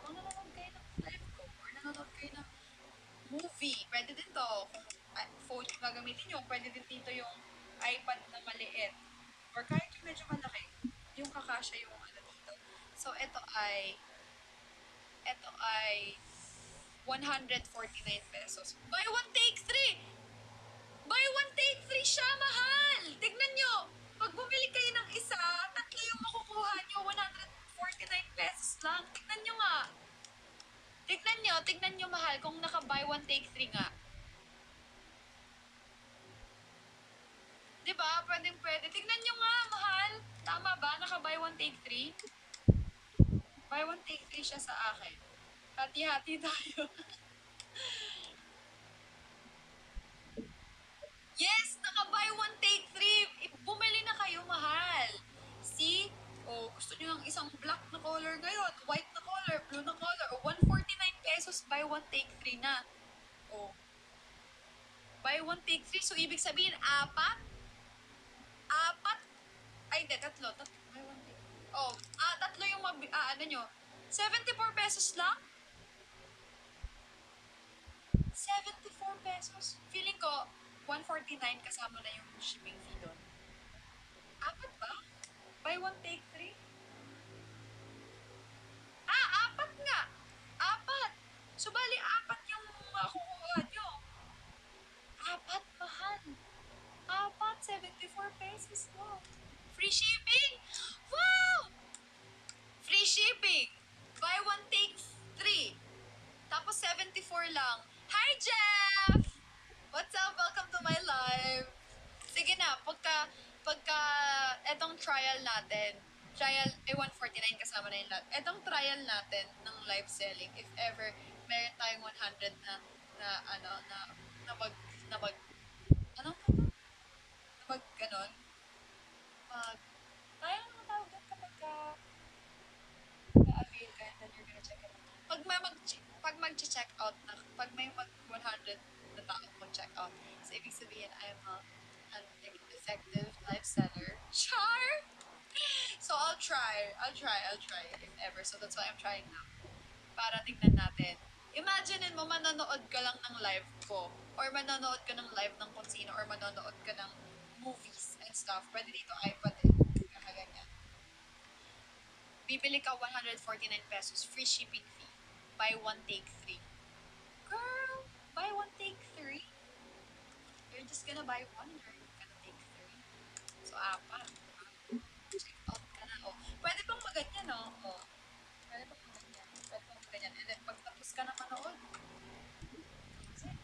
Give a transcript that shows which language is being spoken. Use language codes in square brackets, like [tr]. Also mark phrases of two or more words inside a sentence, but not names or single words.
[tl] Habang nanonood kayo ng live ko or nanonood kayo ng movie, pwede din to. Kung phone yung gagamitin nyo, pwede din dito yung iPad na maliit. Or kahit yung medyo malaki, yung kakasya yung ano dito. So, ito ay 149 pesos. [en] Buy one, take three! Buy one, take three [tl] siya, mahal! Tignan nyo! Pag bumili kayo ng isa, tatlo yung makukuha nyo, 149 pesos lang. Tignan nyo nga. Tignan nyo mahal kung naka- [en] buy one, take three [tl] nga. Diba? Pwede. Tignan nyo nga, mahal. Tama ba? [en] Naka-buy one, take three? Buy one, take three [tl] siya sa akin. Hati-hati tayo. Yes! [en] Naka-buy one, take three! [tl] Bumili na kayo, mahal. See? O, gusto nyo ng isang black na color ngayon, white na color, blue na color, o 149 pesos, [en] buy one, take three na. O, buy one, take three. [tl] So, ibig sabihin, apat? Apat? Ay, hindi, tatlo. [en] Buy one, take three. [tl] Oh, tatlo yung ano nyo. 74 pesos lang? 74 pesos? Feeling ko, 149 kasama na yung [en] shipping fee [tl] doon. Apat ba? [en] Buy one, take three? [tl] Apat nga! Apat! So, bali, apat yung makukuha nyo. Apat, mahal. Apat, 74 pesos mo. [en] Free shipping! Wow! Free shipping! Buy one, take three. [tl] Tapos 74 lang. [en] Hi, Jeff! What's up? Welcome to my live. [tl] Sige na, pagka etong trial natin, 149 kasama na yung lahat. Etong trial natin ng [en] live selling, if ever [tl] meron tayong 100 na ano, na mag, na mag, ano ka ba? Na mag, ganon, mag, tayo naman tawag doon kapag ka-avail ka [en] and then you're gonna check it out. [tl] Pag mag-check out na, pag may mag 100 na tao mag-check out, so ibig sabihin, [en] an effective live seller. Char! So I'll try if ever. So that's why I'm trying now. [tl] Para tignan natin. Imaginein mo, manonood ka lang ng live ko. Or manonood ka ng live ng kung sino. Or manonood ka ng [en] movies and stuff. [tl] Pwede dito iPad eh. Kakaganyan. Bibili ka 149 pesos. [en] Free shipping fee. Buy one, take three. Girl, buy one, take three? you're just gonna buy one, you're gonna take three. [tl] So, apat. [en] Check out [tl] ka na. Oh, pwede bang maganyan, no? Oh, pwede bang maganyan? Pwede bang maganyan? [en] And then, [tl] pag tapos ka na manood, [en] that's it.